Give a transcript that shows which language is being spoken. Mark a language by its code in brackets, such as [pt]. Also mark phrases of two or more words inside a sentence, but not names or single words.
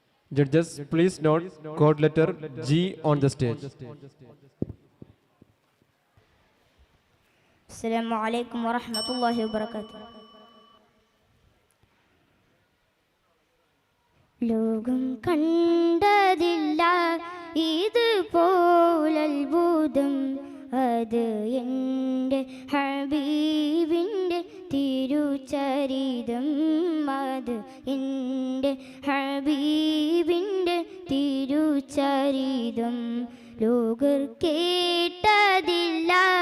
[en] Judges, please note code letter G on the stage. [ar] السلام عليكم ورحمة الله وبركاته. [ml] ലോകം കണ്ടതില്ല ഇതുപോലത്ഭുതം അത് എൻ്റെ ഹബീബിൻ്റെ തിരുചരിതം അത് എൻ്റെ ഹബീബിൻ്റെ തിരുചരിതം ലോകർ കേട്ടതില്ല